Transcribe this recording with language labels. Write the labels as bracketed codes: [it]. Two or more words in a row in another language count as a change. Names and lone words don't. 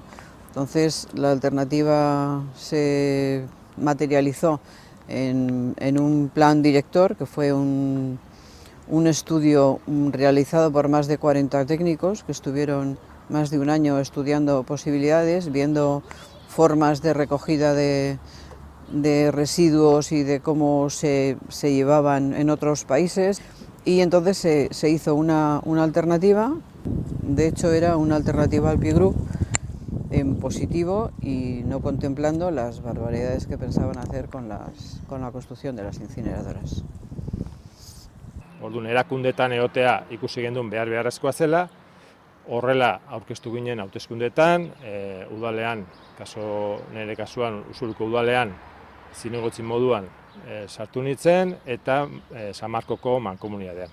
[es] Entonces la alternativa se materializó en un plan director, que fue un estudio realizado por más de 40 técnicos que estuvieron más de un año estudiando posibilidades, viendo formas de recogida de residuos y de cómo se llevaban en otros países, y entonces se hizo una alternativa. De hecho era una alternativa al Pi Group en positivo y no contemplando las barbaridades que pensaban hacer con la construcción de las incineradoras. [eu] Orduan, erakundetan egotea ikusi genduen beharrezkoa zela, horrela aurkeztu ginen hauteskundetan, udalean, nire kasuan Usuriko udalean, zinegotzi moduan sartu nintzen eta San Markoko mankomunidadean.